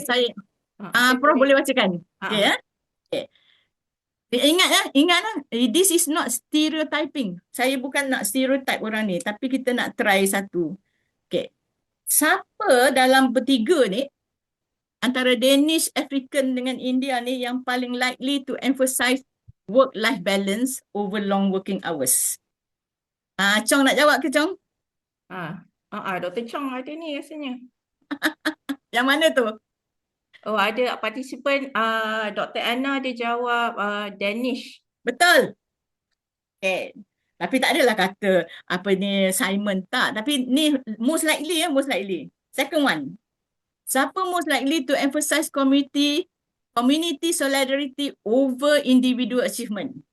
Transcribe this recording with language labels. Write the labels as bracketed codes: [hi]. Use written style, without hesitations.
[ms] Saya Prof boleh bacakan. Okay ya. Okay. Ingat [en] this is not stereotyping. [ms] Saya bukan nak stereotype orang ni, tapi kita nak try satu. Okay. Siapa dalam bertiga ni, antara Danish, African dengan India ni yang paling [en] likely to emphasize work-life balance over long working hours? [ms] Chong nak jawab ke Chong? Dr. Chong ada ni rasanya. Yang mana tu? Oh, ada partisipan Dr. Anna dia jawab Danish. Betul. Okay. Tapi tak adalah kata apa ni Simon tak. Tapi ni [en] most likely. Second one. [ms] Siapa [en] most likely to emphasize community solidarity over individual achievement?